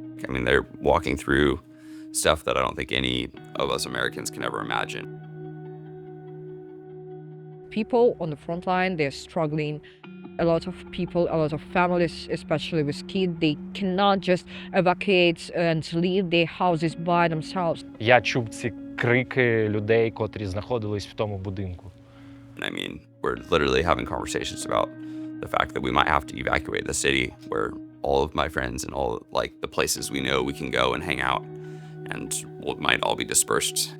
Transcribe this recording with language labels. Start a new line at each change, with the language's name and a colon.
English: I mean, they're walking through stuff that I don't think any of us Americans can ever imagine. People on the front line, they're struggling. A lot of people, a lot of families, especially with kids, they cannot just evacuate and leave their houses by themselves.
Ukrainian: Я чув ці крики людей, котрі знаходились в тому будинку.
English: I mean, we're literally having conversations about the fact that we might have to evacuate the city where all of my friends and all like the places we know we can go and hang out and we might all be dispersed.